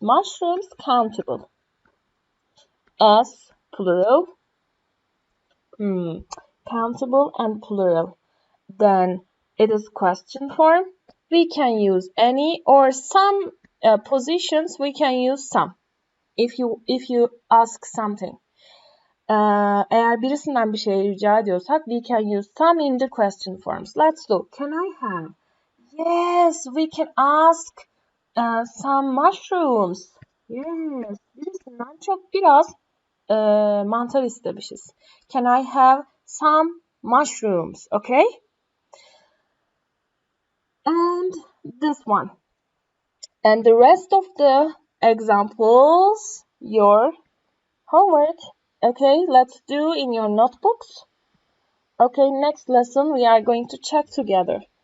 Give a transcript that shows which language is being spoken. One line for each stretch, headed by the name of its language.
English: Mushrooms countable. S plural. Countable and plural. Then it is question form. We can use any or some positions. We can use some. If you ask something.
Turkish: Eğer birisinden bir şey rica ediyorsak,
English: we can use some in the question forms. Let's look. Can I have? Yes, we can ask some mushrooms. Yes.
Turkish: Birisinden çok biraz mantar istemişiz.
English: Can I have some mushrooms? Okay? And this one. And the rest of the examples, your homework. Okay, let's do in your notebooks. Okay, next lesson we are going to check together.